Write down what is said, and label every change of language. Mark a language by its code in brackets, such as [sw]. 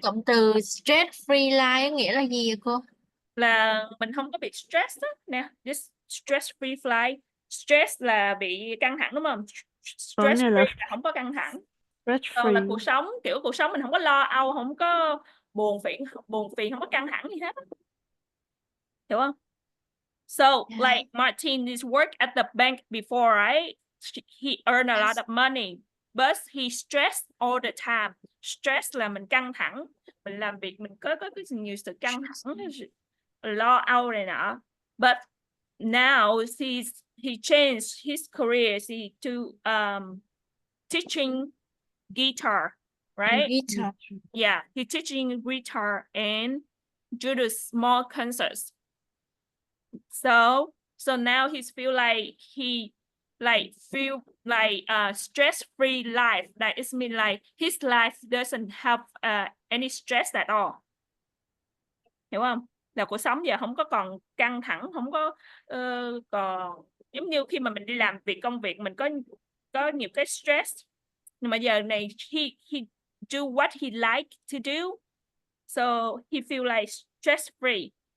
[vi] cụm từ [en] stress free life [vi] nghĩa là gì vậy cô? Là mình không có bị stress đó. [en] Nè, this stress-free flight. [vi] Stress là bị căng thẳng đúng không? Stress-free là không có căng thẳng. Còn là cuộc sống, kiểu cuộc sống mình không có lo âu, không có buồn phiền, không có căng thẳng gì hết. Hiểu không? [en] So, like Martin is work at the bank before, right? He earned a lot of money, but he stressed all the time. [vi] Stress là mình căng thẳng, mình làm việc mình có nhiều sự căng thẳng, lo âu này nọ. [en] But now he changed his career to teaching guitar, right? Guitar. Yeah, he teaching guitar and do the small concerts. So now he feel like stress-free life. That is mean like his life doesn't have any stress at all. [vi] Hiểu không? Là cuộc sống giờ không có còn căng thẳng, không có còn giống như khi mà mình đi làm công việc mình có nhiều cái stress. Nhưng mà giờ này [en] he do what he like to do. So he feel like stress free.